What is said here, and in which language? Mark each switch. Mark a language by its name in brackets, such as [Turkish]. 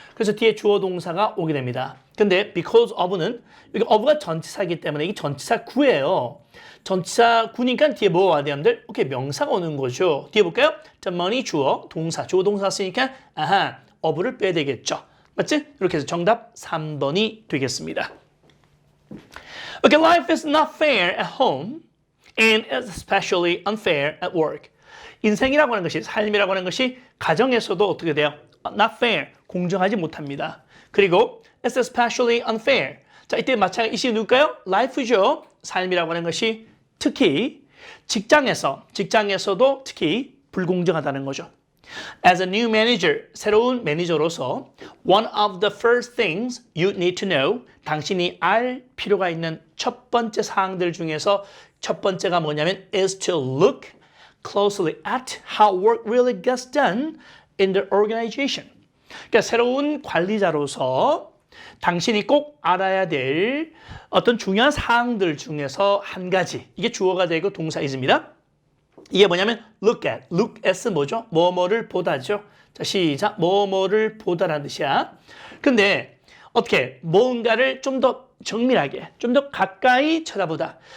[Korean] 그래서 뒤에 주어 동사가 오게 됩니다. 근데 because of는 여기 of가 전치사이기 때문에 이게 전치사 구예요. 전치사 구니까 뒤에 뭐가 와야 되는데 오케이 명사가 오는 거죠. 뒤에 볼까요? 자, money 주어 동사 주어 동사 쓰니까 아하 of를 빼야 되겠죠. 맞지? 이렇게 해서 정답 3번이 되겠습니다. [English] Okay, life is not fair at home and is especially unfair at work. [Korean] 인생이라고 하는 것이 삶이라고 하는 것이 가정에서도 어떻게 돼요? Not fair, 공정하지 못합니다. 그리고 [English] it's especially unfair. [Korean] 자, 이때 마찬가지 이시 누굴까요? life죠. 삶이라고 하는 것이 특히 직장에서도 특히 불공정하다는 거죠. [English] As a new manager, [Korean] 새로운 매니저로서 [English] one of the first things you need to know, [Korean] 당신이 알 필요가 있는 첫 번째 사항들 중에서 첫 번째가 뭐냐면 [English] is to look closely at how work really gets done in the organization. [Korean] 그러니까 새로운 관리자로서 당신이 꼭 알아야 될 어떤 중요한 사항들 중에서 한 가지, 이게 주어가 되고 동사이십니다. 이게 뭐냐면 look at, look at은 뭐죠? 뭐뭐를 보다죠. 자, 시작. 뭐뭐를 보다라는 뜻이야. 근데 어떻게 뭔가를 좀 더 정밀하게, 좀 더 가까이 쳐다보다.